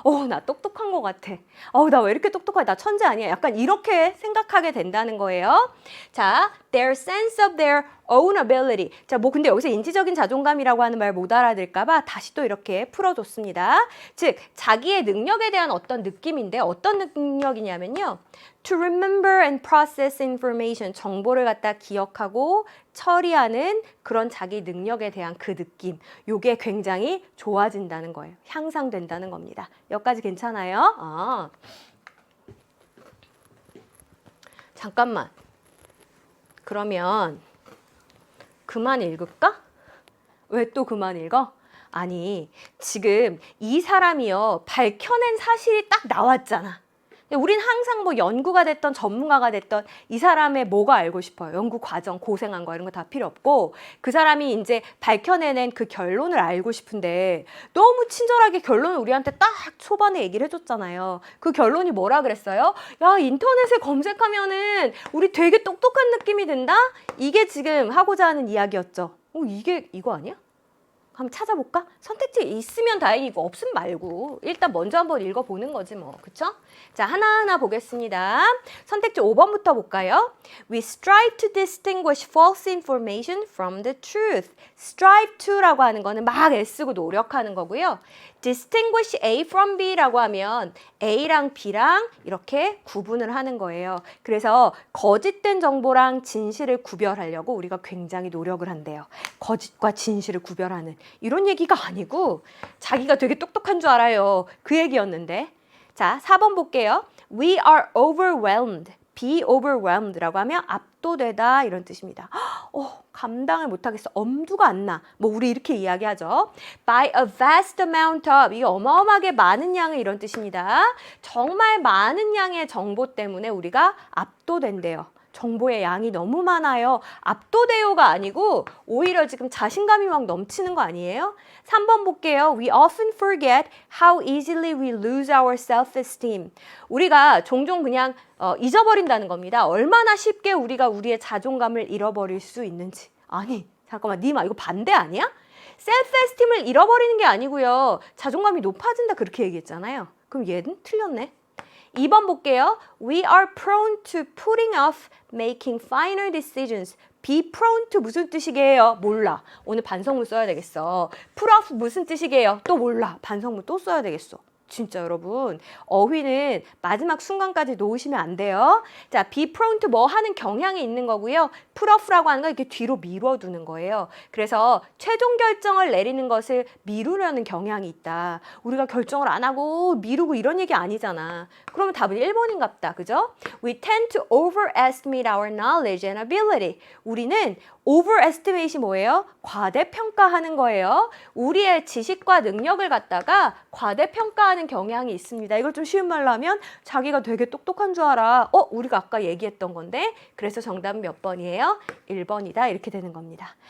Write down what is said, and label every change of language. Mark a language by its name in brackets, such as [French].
[Korean] 나 똑똑한 것 같아. 나 왜 이렇게 똑똑하지? 나 천재 아니야? 약간 이렇게 생각하게 된다는 거예요. 자, [English] their sense of their own ability. [Korean] 자, 뭐 근데 여기서 인지적인 자존감이라고 하는 말 못 알아들을까봐 다시 또 이렇게 풀어줬습니다. 즉, 자기의 능력에 대한 어떤 느낌인데 어떤 능력이냐면요. [English] To remember and process information. [Korean] 정보를 갖다 기억하고 처리하는 그런 자기 능력에 대한 그 느낌. 요게 굉장히 좋아진다는 거예요. 향상된다는 겁니다. 여기까지 괜찮아요? 잠깐만. 그러면 그만 읽을까? 왜 또 그만 읽어? 아니, 지금 이 사람이요, 밝혀낸 사실이 딱 나왔잖아. 우린 항상 뭐 연구가 됐던 전문가가 됐던 이 사람의 뭐가 알고 싶어요. 연구 과정, 고생한 거 이런 거 다 필요 없고 그 사람이 이제 밝혀내는 그 결론을 알고 싶은데 너무 친절하게 결론을 우리한테 딱 초반에 얘기를 해줬잖아요. 그 결론이 뭐라 그랬어요? 야, 인터넷에 검색하면은 우리 되게 똑똑한 느낌이 든다? 이게 지금 하고자 하는 이야기였죠. 이게 이거 아니야? 한번 찾아볼까? 선택지 있으면 다행이고 없으면 말고 일단 먼저 한번 읽어보는 거지 뭐. 그쵸? 자, 하나하나 보겠습니다. 선택지 5번부터 볼까요? [English] We strive to distinguish false information from the truth. [Korean] strive to라고 하는 거는 막 애쓰고 노력하는 거고요. [English] distinguish A from B [Korean] 라고 하면 A랑 B랑 이렇게 구분을 하는 거예요. 그래서 거짓된 정보랑 진실을 구별하려고 우리가 굉장히 노력을 한대요. 거짓과 진실을 구별하는 이런 얘기가 아니고 자기가 되게 똑똑한 줄 알아요. 그 얘기였는데. 자, 4번 볼게요. [English] We are overwhelmed. be overwhelmed [Korean] 라고 하면 압도되다 이런 뜻입니다. 감당을 못하겠어. 엄두가 안 나. 뭐 우리 이렇게 이야기하죠. [English] By a vast amount of. [Korean] 이게 어마어마하게 많은 양의 이런 뜻입니다. 정말 많은 양의 정보 때문에 우리가 압도된대요. 정보의 양이 너무 많아요. 압도돼요가 아니고 오히려 지금 자신감이 막 넘치는 거 아니에요? 3번 볼게요. [English] We often forget how easily we lose our self-esteem. [Korean] 우리가 종종 그냥 잊어버린다는 겁니다. 얼마나 쉽게 우리가 우리의 자존감을 잃어버릴 수 있는지. 아니, 잠깐만, 니마 이거 반대 아니야? 셀프-에스팀을 잃어버리는 게 아니고요. 자존감이 높아진다 그렇게 얘기했잖아요. 그럼 얘는 틀렸네. 2번 볼게요. [English] We are prone to putting off making final decisions. be prone to [Korean] 무슨 뜻이게요? 몰라. 오늘 반성문 써야 되겠어. [English] put off [Korean] 무슨 뜻이게요? 또 몰라. 반성문 또 써야 되겠어. 진짜 여러분, 어휘는 마지막 순간까지 놓으시면 안 돼요. 자, [English] be prone to [Korean] 뭐 하는 경향이 있는 거고요. [English] put off [Korean] 라고 하는 건 이렇게 뒤로 미뤄두는 거예요. 그래서 최종 결정을 내리는 것을 미루려는 경향이 있다. 우리가 결정을 안 하고 미루고 이런 얘기 아니잖아. 그러면 답은 1번인갑다. 그죠? [English] We tend to overestimate our knowledge and ability. [Korean] 우리는 overestimate이 뭐예요? 과대평가하는 거예요. 우리의 지식과 능력을 갖다가 과대평가하는 경향이 있습니다. 이걸 좀 쉬운 말로 하면 자기가 되게 똑똑한 줄 알아. 우리가 아까 얘기했던 건데 그래서 정답은 몇 번이에요? 1번이다. 이렇게 되는 겁니다.